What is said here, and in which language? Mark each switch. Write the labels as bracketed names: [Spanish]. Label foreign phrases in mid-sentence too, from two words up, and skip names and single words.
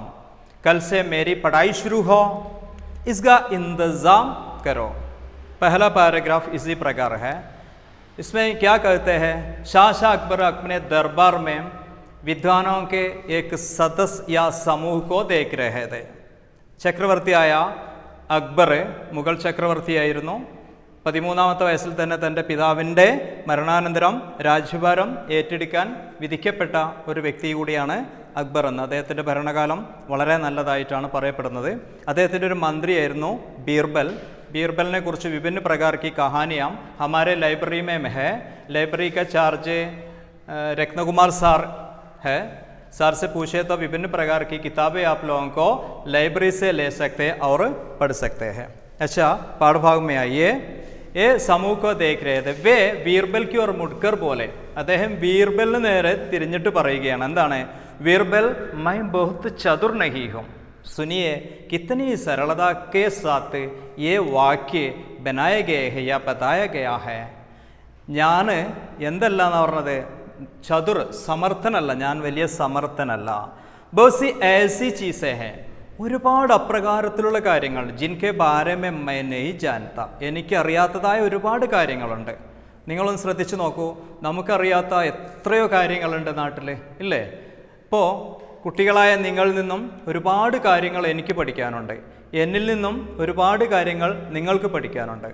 [Hindi] कल से मेरी पढ़ाई शुरू हो, इसका इंतज़ाम करो। पहला पैराग्राफ इसी प्रकार है। इसमें क्या कहते हैं, शाह अकबर अपने दरबार में विद्वानों के एक सदस्य या समूह को देख रहे थे। [Malayalam] ചക്രവർത്തിയായ അക്ബർ മുഗൾ ചക്രവർത്തിയായിരുന്നു. 13-ാമത്തെ വയസ്സിൽ തന്നെ തൻ്റെ പിതാവിൻ്റെ മരണാനന്തരം രാജ്യഭാരം ഏറ്റെടുക്കാൻ വിധിക്കപ്പെട്ട ഒരു വ്യക്തി കൂടിയാണ് അക്ബർ എന്ന്. അദ്ദേഹത്തിൻ്റെ ഭരണകാലം വളരെ നല്ലതായിട്ടാണ് പറയപ്പെടുന്നത്. അദ്ദേഹത്തിൻ്റെ ഒരു മന്ത്രിയായിരുന്നു बीरबल. [Hindi] बीरबल ने कुछ विभिन्न प्रकार की कहानियाँ हमारे लाइब्रेरी में है. लाइब्रेरी का चार्ज रत्नकुमार सर है. सर से पूछे तो विभिन्न प्रकार की किताबें आप लोगों को लाइब्रेरी से ले सकते हैं और पढ़ सकते हैं. अच्छा, पाठभाग में आइए. ये समूह को देख रहे थे. वे बीरबल की ओर मुड़कर बोले. [Malayalam] അദ്ദേഹം ബീർബലിന് നേരെ തിരിഞ്ഞിട്ട് പറയുകയാണ്. എന്താണ്? [Hindi] बीरबल, मैं बहुत चतुर नहीं हूँ. सुनिए कितनी सरलता के साथ ये वाक्य बनाए गए हैं या बताया गया है. [Malayalam] ഞാൻ എന്തല്ല എന്ന് പറഞ്ഞത്, ചതുർ സമർത്ഥനല്ല, ഞാൻ വലിയ സമർത്ഥനല്ല. [Hindi] ബഹുസി ऐसी चीज़ें हैं, [Malayalam] ഒരുപാട് അപ്രകാരത്തിലുള്ള കാര്യങ്ങൾ [Hindi] जिनके बारे में मैं नहीं जानता, [Malayalam] എനിക്കറിയാത്തതായ ഒരുപാട് കാര്യങ്ങളുണ്ട്. നിങ്ങളൊന്ന് ശ്രദ്ധിച്ചു നോക്കൂ, നമുക്കറിയാത്ത എത്രയോ കാര്യങ്ങളുണ്ട് നാട്ടിൽ, ഇല്ലേ? ഇപ്പോൾ കുട്ടികളായ നിങ്ങളിൽ നിന്നും ഒരുപാട് കാര്യങ്ങൾ എനിക്ക് പഠിക്കാനുണ്ട്, എന്നിൽ നിന്നും ഒരുപാട് കാര്യങ്ങൾ നിങ്ങൾക്ക് പഠിക്കാനുണ്ട്.